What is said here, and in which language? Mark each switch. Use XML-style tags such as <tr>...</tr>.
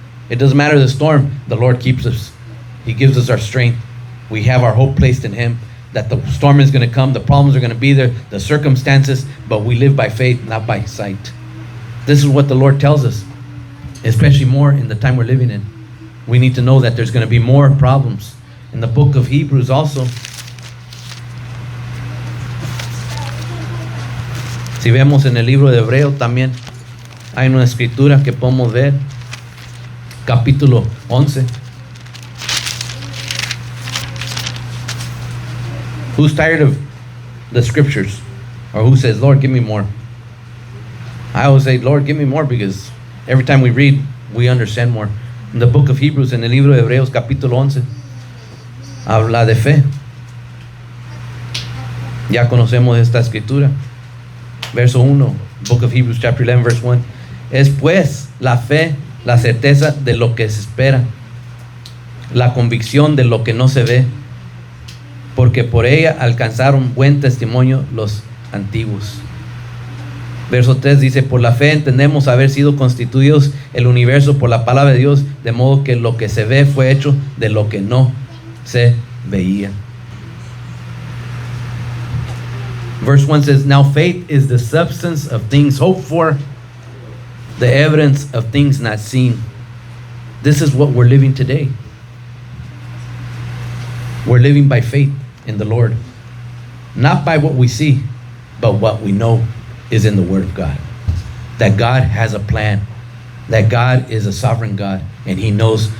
<en>It doesn't matter the storm, the Lord keeps us. He gives us our strength. We have our hope placed in Him, that the storm is going to come, the problems are going to be there, the circumstances, but we live by faith, not by sight. This is what the Lord tells us, especially more in the time we're living in. We need to know that there's going to be more problems. In the book of Hebrews also,</en> <es>si vemos en el libro de Hebreo también, hay una escritura que podemos ver, capítulo 11.</es> <en>Who's tired of the scriptures? Or who says, Lord, give me more? I always say, Lord, give me more, because every time we read, we understand more. In the book of Hebrews,</en> <es>en el libro de Hebreos, capítulo 11, habla de fe. Ya conocemos esta escritura. Verso 1,</es> <en>book of Hebrews, chapter 11, verse 1.</en> <es>Es pues la fe, la certeza de lo que se espera, la convicción de lo que no se ve, porque por ella alcanzaron buen testimonio los antiguos. Verso 3 dice, por la fe entendemos haber sido constituidos el universo por la palabra de Dios, de modo que lo que se ve fue hecho de lo que no se veía.</es> <en>Verse 1 says, now faith is the substance of things hoped for, the evidence of things not seen. This is what we're living today. We're living by faith in the Lord. Not by what we see, but what we know is in the Word of God. That God has a plan. That God is a sovereign God. And he knows.</en>